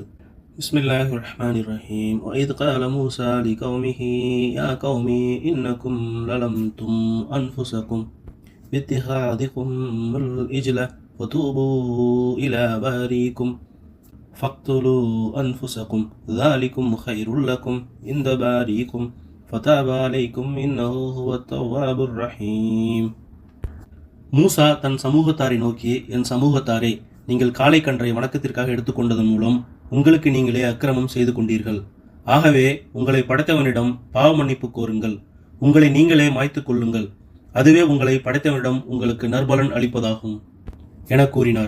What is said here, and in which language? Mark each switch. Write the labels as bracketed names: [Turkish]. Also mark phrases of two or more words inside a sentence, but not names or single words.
[Arabic] بسم الله الرحمن الرحيم وإذ قال موسى لقومه يا قوم إنكم ظلمتم أنفسكم باتخاذكم العجل فتوبوا إلى بارئكم فاقتلوا أنفسكم ذلكم خير لكم عند بارئكم فتاب عليكم إنه هو التواب الرحيم. [Tamil] மூசா தன் சமூகத்தாரை நோக்கி, என் சமூகத்தாரே, நீங்கள் காளை கன்றை வணக்கத்திற்காக எடுத்துக்கொண்டதன் மூலம் உங்களுக்கு நீங்களே அக்கிரமம் செய்து கொண்டீர்கள். ஆகவே உங்களை படைத்தவனிடம் பாவ மன்னிப்பு கோருங்கள், உங்களை நீங்களே மாய்த்து கொள்ளுங்கள், அதுவே உங்களை படைத்தவனிடம் உங்களுக்கு நற்பலன் அளிப்பதாகும் என கூறினார்.